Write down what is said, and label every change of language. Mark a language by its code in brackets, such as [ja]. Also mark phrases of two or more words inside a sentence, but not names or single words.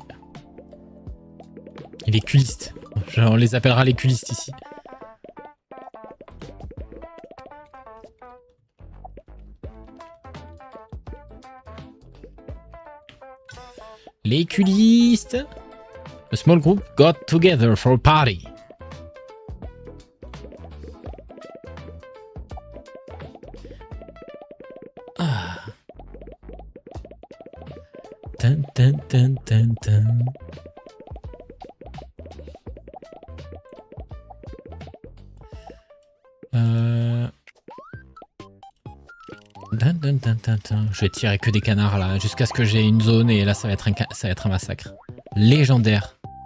[fr] Il est culiste. On les appellera les culistes ici. Les culistes. [en] A small group got together for a party. [fr] Ah. Tan, tan, tan, tan, tan. Je vais tirer que des canards là, jusqu'à ce que j'ai une zone et là ça va être un massacre. Légendaire.